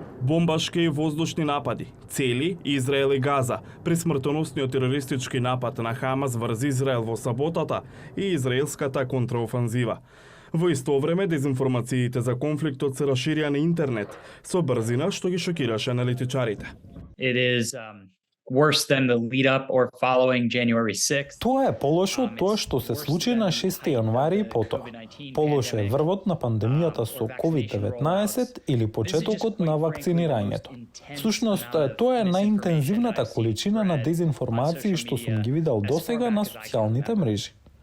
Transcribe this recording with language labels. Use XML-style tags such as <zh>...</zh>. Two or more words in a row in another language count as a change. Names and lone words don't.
<mk>Бомбашки и воздушни напади, цели Израел и Газа, при смртоносниот терористички напад на Хамас врз Израел во саботата и израелската контраофанзива. Во исто време, дезинформациите за конфликтот се расширија на интернет со брзина што ги шокираше аналитичарите.</mk> <en>It is worse than the lead up or following January 6th.</en> <mk>Тоа е полошо од тоа што се случи на 6 јануари и потоа. Полошо е врвот на пандемијата со COVID-19 или почетокот на вакцинирањето. Всушност, тоа е најинтензивната количина на дезинформации што сум ги видел досега на социјалните мрежи.</mk>